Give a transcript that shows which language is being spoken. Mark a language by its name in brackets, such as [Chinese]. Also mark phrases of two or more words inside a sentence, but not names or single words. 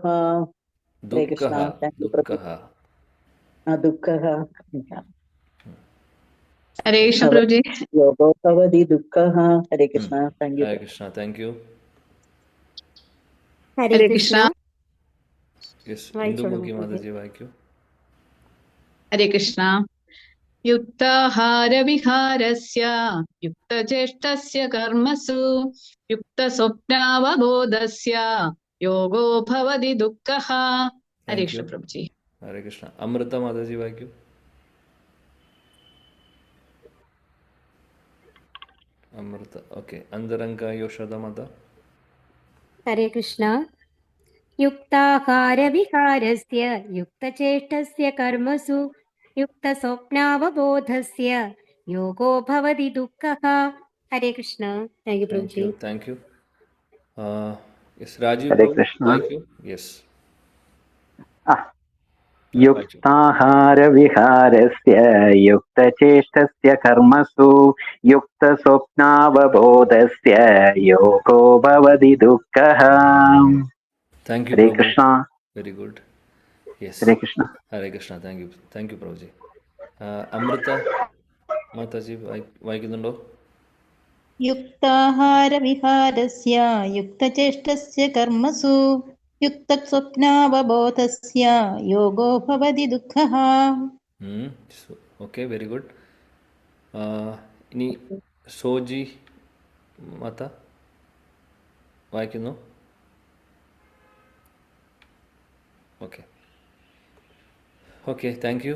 [Sanskrit] ഹരേ കൃഷ്ണ. ദുഃഖഃ. ഹരേ കൃഷ്ണ പ്രഭുജി. യോഗോ ഭവതി ദുഃഖഃ. ഹരേ കൃഷ്ണ. [English] thank you. [Sanskrit] ഹരേ കൃഷ്ണ. [English] thank you. [Sanskrit] ഹരേ കൃഷ്ണ. [Malayalam] ഇന്ദുമുഖി മാതാജി വായിക്കൂ. [Sanskrit] ഹരേ കൃഷ്ണ. युक्ताहारविहारस्य युक्तचेष्टस्य कर्मसु युक्तस्वप्नावबोधस्य योगो भवति दुःखः. हरे [English] thank you. [Sanskrit] कृष्ण प्रभु जी. ഹരേ കൃഷ്ണ. [Malayalam] അമൃത മാതാജി വായിക്കൂ. അമൃത. ഓക്കെ. അന്തരംഗ യോഷധ മാത. [Sanskrit] हरे कृष्ण. युक्ताहारविहारस्य युक्तचेष्टस्य कर्मसु युक्तस्वप्नावबोधस्य योगो भवति दुःखः. हरे कृष्ण. [English] Thank you, താങ്ക് Prabhuji. you. thank you. യെസ്, രാജീവ് [Sanskrit] ഹരേ പ്രഭു കൃഷ്ണ. [Malayalam] വായിക്കൂ. യെസ്, ആ, വായിച്ചു. [Sanskrit] യുക്താഹാരവിഹാരസ്യ യുക്തചേഷ്ടസ്യ കർമ്മസു യുക്തസ്വപ്നാവബോധസ്യ യോഗോ ഭവതി ദുഃഖഃ. [English] thank you [Sanskrit] ഹരേ പ്രഭു. കൃഷ്ണ. [English] very good. yes, [Sanskrit] ഹരേ കൃഷ്ണ. ഹരേ കൃഷ്ണ. [English] thank you. thank you പ്രഭുജി. [Malayalam] അമൃത മാതാജി വായിക്കുന്നുണ്ടോ? [Sanskrit] युक्ताहारविहारस्य युक्तचेष्टस्य कर्मसु युक्तस्वप्नावबोधस्य योगो भवति दुःखः. [English] okay, very good. [Malayalam] ഇനി സോജി മാത വായിക്കുന്നു. [English] okay, okay, thank you.